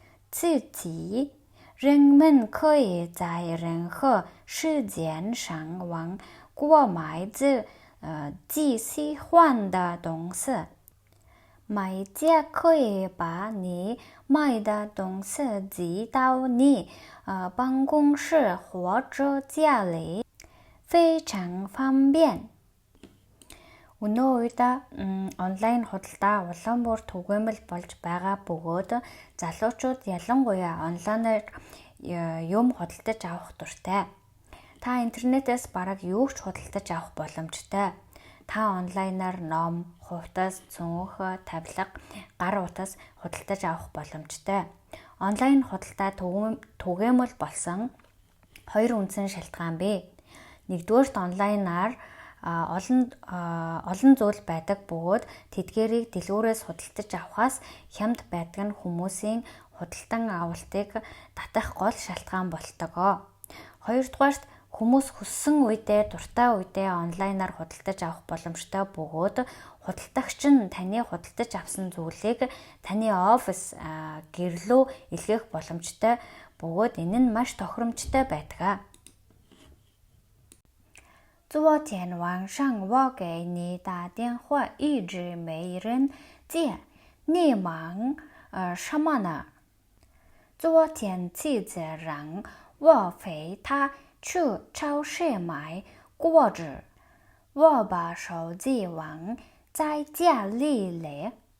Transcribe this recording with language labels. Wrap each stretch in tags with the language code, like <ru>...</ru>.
<zh>自己，人们可以在任何时间上网购买自己喜欢的东西。买家可以把你买的东西寄到你办公室或者家里，非常方便。</zh> <mn>Өнөө үед онлайн худалдаа улам бүр түгээмэл болж байгаа бөгөөд залуучууд ялангуяа онлайнаар юм худалдаж авах дуртай. Та интернетээс бараг юу ч худалдаж авах боломжтой. Та онлайнаар ном, хувцас, цүнх, тавилга, гар утас худалдаж авах боломжтой. Онлайн худалдаа түгээмэл болсон хоёр үндсэн шалтгаан бий. Нэгдүгээрт онлайнаар олон зүйл байдаг бөгөөд тэдгээрийг дэлгүүрээс худалдаж авахаас хямд байдаг нь хүмүүсийн худалдан авалтыг татах гол шалтгаан болдог. Хоёрдугаарт хүмүүс хүссэн үедээ дуртай үедээ онлайнаар худалдаж авах боломжтой бөгөөд худалдагч нь таны худалдаж авсан зүйлийг таны офис гэрлөө илгээх боломжтой бөгөөд энэ нь маш тохиромжтой байдаг.</mn> <zh>昨天晚上我给你打电话一直没人接，你忙什么呢？昨天妻子让我陪她去超市买果子，我把手机忘在家里了。</zh>